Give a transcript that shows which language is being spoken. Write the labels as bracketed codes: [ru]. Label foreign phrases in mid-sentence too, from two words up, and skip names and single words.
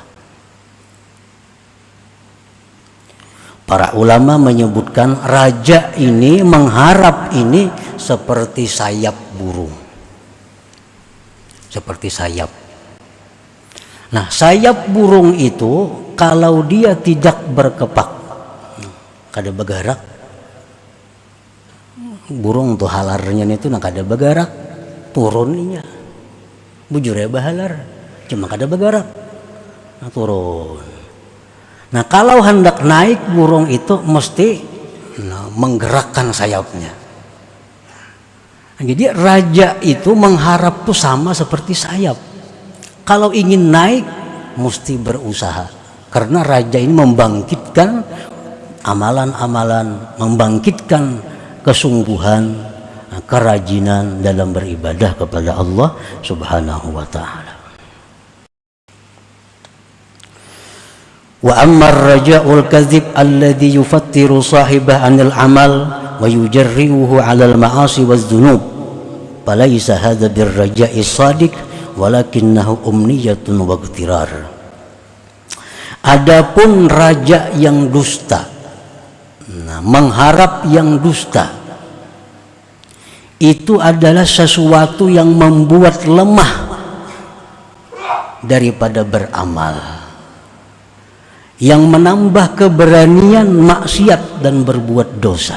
[id] Para ulama menyebutkan raja ini mengharap ini seperti sayap burung. Seperti sayap. Nah, sayap burung itu kalau dia tidak berkepak, [bjn] kada bergerak, burung tuh halarnya itu kada bergerak, turunnya bujur ya bahalar, cuma kada bergerak, nah, turun. [id] Nah, kalau hendak naik burung itu mesti menggerakkan sayapnya. Jadi raja itu mengharap tuh sama seperti sayap. Kalau ingin naik mesti berusaha. Karena raja ini membangkitkan amalan-amalan membangkitkan kesungguhan, kerajinan dalam beribadah kepada Allah [ar] سبحانه وتعالى. وأما الرجاء الكاذب الذي يفتر صاحبه عن العمل ويجرئه على المعاصي والذنوب فليس هذا بالرجاء الصادق ولكنه أمنية واغترار. [id] Adapun raja yang dusta, mengharap yang dusta, itu adalah sesuatu yang membuat lemah daripada beramal, yang menambah keberanian maksiat dan berbuat dosa.